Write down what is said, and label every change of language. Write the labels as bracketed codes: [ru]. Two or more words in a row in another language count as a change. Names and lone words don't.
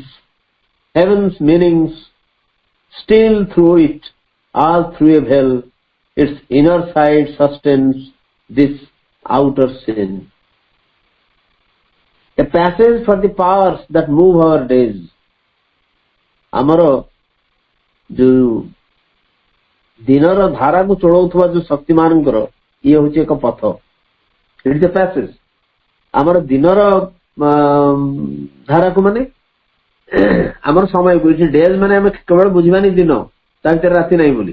[en] Heaven's meanings steal through it as through a veil. Its inner side sustains this outer sin. A passage for the powers that move our days. [or] ଆମର ଯୋଉ ଦିନର ଧାରାକୁ ଚଳଉଥିବା ଯୋଉ ଶକ୍ତି ମାନଙ୍କର ଇଏ ହଉଛି ଏକ ପଥ। [en] it is a passage. [or] ଆମର ଦିନର ଧାରାକୁ ମାନେ ଆମର ସମୟକୁ, ଏଠି ଡେଜ୍ ମାନେ ଆମେ କେବଳ ବୁଝିବାନି ଦିନ, ତା ଭିତରେ ରାତି ନାହିଁ ବୋଲି।